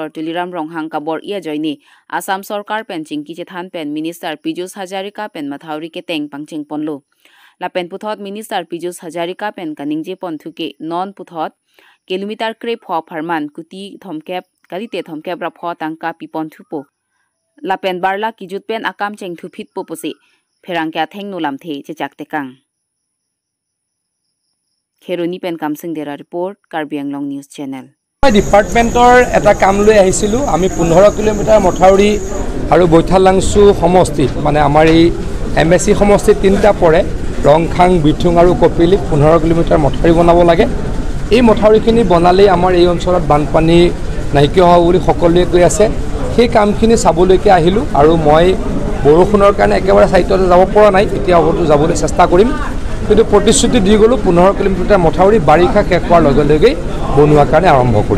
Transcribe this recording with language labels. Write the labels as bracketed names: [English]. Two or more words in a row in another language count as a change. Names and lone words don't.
[Karbi] Tuliram Ronghang kabor ia joini Assam Sarkar pen chingki chethan pen Minister Pijus Hajarika pen mathawri ke teng pangching ponlo la pen puthot Minister Pijus Hajarika pen kaningje ponthuke non puthot kilometer krep ho Pharman kuti thomkep kalite thomkep ra pho tangka pi ponthupo la pen barla kijut pen akam cheng thupit po posi pherangkya thengnu lamthe chechak tekang Kheroni pen kamsing dera report Karbi Anglong News Channel [Assamese] ডিপাৰ্টমেণ্টৰ এটা কাম লৈ আহিছিলোঁ আমি 15 কিলোমিটাৰ মথাউৰি আৰু বৈঠালাংচু সমষ্টিত মানে আমাৰ এই এমএসি সমষ্টিত তিনিটা পৰে ৰংখাং বিথুং আৰু কপিলি 15 কিলোমিটাৰ মথাউৰি বনাব লাগে এই মথাউৰিখিনি বনালেই আমাৰ এই অঞ্চলত বানপানী নাইকিয়া হ'ব বুলি সকলোৱে কৈ আছে সেই কামখিনি চাবলৈকে আহিলোঁ আৰু মই বৰষুণৰ কাৰণে একেবাৰে সাইটতে যাব পৰা নাই এতিয়া অৱতো যাবলৈ চেষ্টা কৰিম কিন্তু প্ৰতিশ্ৰুতি দি গ'লো 15 কিলোমিটাৰ মথাউৰি বাৰিষা শেষ হোৱাৰ লগে লগে বনোৱাৰ কাৰণে আৰম্ভ কৰিম